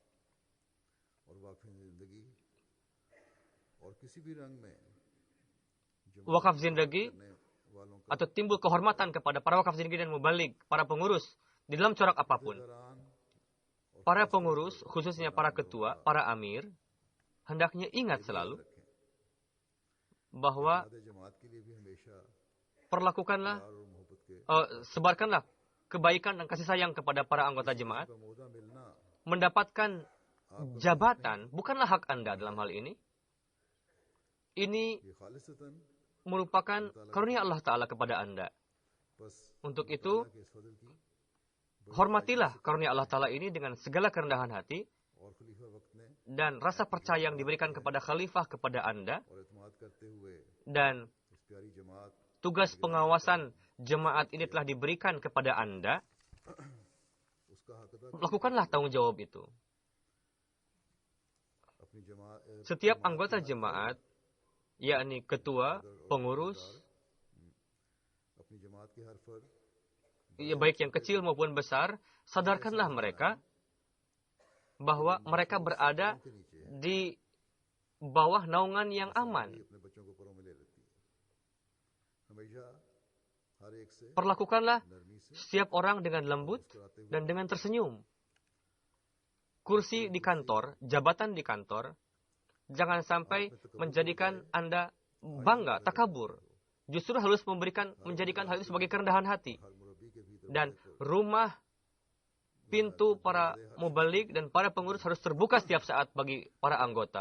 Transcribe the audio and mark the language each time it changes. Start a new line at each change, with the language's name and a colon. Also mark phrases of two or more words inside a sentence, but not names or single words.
Urdu: اور واقعی زندگی اور کسی بھی رنگ میں
Indonesian: wakaf zindagi
Urdu: کرنے والوں کا
Indonesian: atau timbul kehormatan kepada para wakaf zindagi dan mubaligh, para pengurus di dalam corak apapun.
Urdu: दौरान
Indonesian: Para pengurus, khususnya para ketua, para amir, hendaknya ingat selalu
Urdu: रखें।
Indonesian: bahwa
Urdu: آدھے جماعت کے لیے بھی ہمیشہ
Indonesian: perlakukanlah,
Urdu: پیار اور محبت کے
Indonesian: sebarkanlah kebaikan dan kasih sayang kepada para anggota jemaat.
Urdu: کا موقع ملنا
Indonesian: Mendapatkan jabatan bukanlah hak Anda dalam hal ini. Ini
Urdu: یہ خالصتاً
Indonesian: merupakan karunia Allah Ta'ala kepada Anda.
Urdu: बस
Indonesian: Untuk itu,
Urdu: کے اس فضل کی
Indonesian: hormatilah karunia Allah Ta'ala ini dengan segala kerendahan hati
Urdu: اور خلیفہ وقت نے
Indonesian: dan rasa percaya yang diberikan kepada khalifah kepada Anda,
Urdu: اور اعتماد کرتے ہوئے
Indonesian: dan
Urdu: اس پیاری جماعت
Indonesian: tugas pengawasan jemaat ini telah diberikan kepada Anda.
Urdu: اس کا حق ادا
Indonesian: Lakukanlah tanggung jawab itu.
Urdu: اپنی جماعت
Indonesian: Setiap anggota jemaat, yakni ketua, pengurus,
Urdu: اپنی جماعت کے ہر فرد
Indonesian: ya baik yang kecil maupun besar, sadarkanlah mereka bahwa mereka berada
Urdu: کے نیچے ہے,
Indonesian: di bawah naungan yang aman.
Urdu: اپنے بچوں کو پروں میں لے لیتی ہے. ہمیشہ ہر ایک سے
Indonesian: Perlakukanlah
Urdu: نرمی سے
Indonesian: setiap orang dengan lembut dan dengan tersenyum. Kursi di kantor, jabatan di kantor, jangan sampai menjadikan Anda bangga, takabur. Justru harus menjadikan hal itu sebagai kerendahan hati. Dan rumah, pintu para mubalik dan para pengurus harus terbuka setiap saat bagi para anggota.